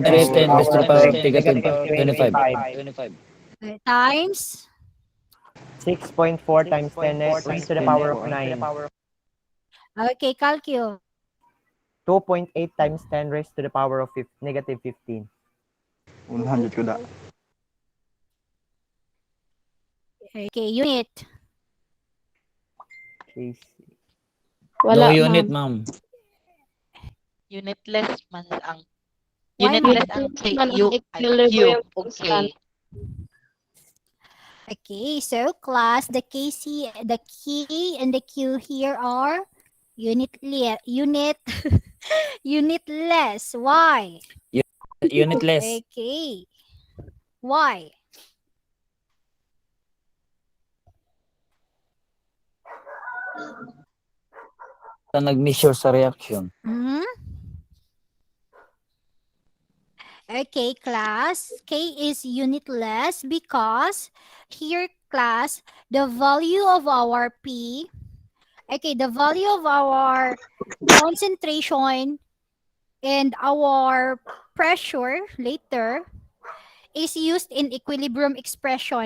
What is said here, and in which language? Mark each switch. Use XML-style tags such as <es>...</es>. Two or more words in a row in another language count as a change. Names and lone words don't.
<en>4.3 10 raised to the power of negative negative 25. 25. Times 6.4 times 10 raised to the power of 9. Okay, calculate. 2.8 times 10 raised to the power of negative 15.</en> <hil>100 ko da.</hil> <en>Okay, unit. KC. No unit, ma'am.</en> <hil>Unitless man ang</hil> <en>Why unitless not? ang Man ang Q. equilibrium Okay. constant. Okay, so class, the KC, the key and the Q here are unitless. Why? Unitless. Okay. Why?</en> <hil>Sa nag-measure sa reaction.</hil> <en>Hmm? Okay, class. K is unitless because here, class, the value of our P, the value of our concentration and our pressure later is used in equilibrium expression.</en>